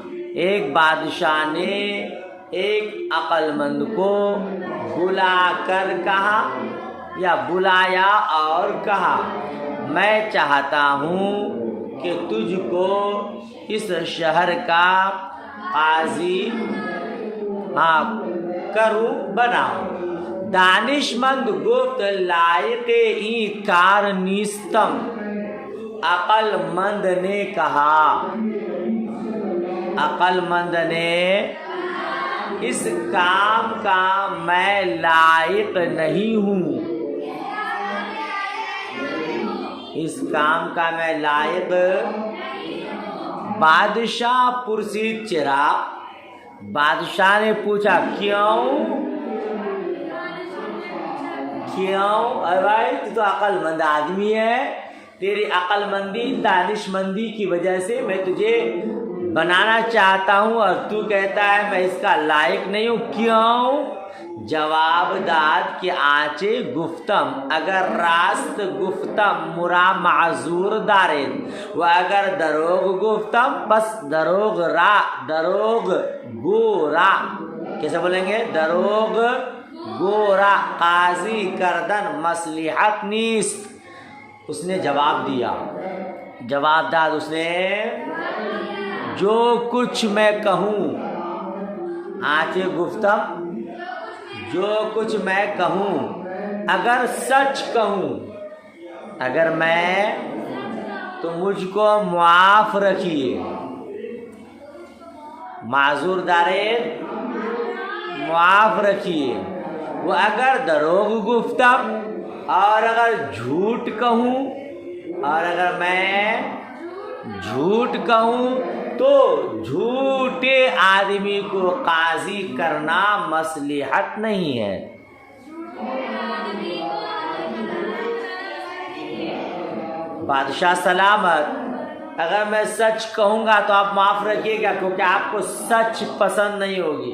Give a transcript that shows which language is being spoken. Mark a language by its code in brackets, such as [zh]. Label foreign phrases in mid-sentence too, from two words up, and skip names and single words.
[ur] ایک بادشاہ نے ایک عقل مند کو بلا کر کہا یا بلایا اور کہا میں چاہتا ہوں کہ تجھ کو اس شہر کا قاضی کروں بناؤں. [fa] دانش مند گفت لائق این کار نیستم. [ur] عقل مند نے کہا، عقل مند نے اس کام کا میں لائق نہیں ہوں. اس کام کا میں لائق. [fa] بادشاہ پرسید چرا. [ur] بادشاہ نے پوچھا کیوں؟ اے بھائی تو عقل مند آدمی ہے، تیری عقل مندی دانش مندی کی وجہ سے میں تجھے بنانا چاہتا ہوں اور تو کہتا ہے میں اس کا لائق نہیں ہوں. [fa] کیوں؟ جواب داد کہ آنچے گفتم اگر راست گفتم مرا معذور دارین و اگر دروغ گفتم پس دروغ گورا. [ur] کیسے بولیں گے؟ [fa] دروغ گورا قاضی کردن مصلحت نیست. [ur] اس نے جواب دیا، [fa] جواب داد [ur] اس نے جو کچھ میں کہوں، [fa] آنچے گفتم [ur] جو کچھ میں کہوں اگر سچ کہوں، اگر میں تو مجھ کو معاف رکھیے. [fa] معذور دارین [ur] معاف رکھیے. وہ [fa] اگر دروغ گفتم [ur] اور اگر جھوٹ کہوں، اور اگر میں جھوٹ کہوں تو جھوٹے آدمی کو قاضی کرنا مصلحت نہیں ہے. بادشاہ سلامت، اگر میں سچ کہوں گا تو آپ معاف رکھیے گا کیونکہ آپ کو سچ پسند نہیں ہوگی.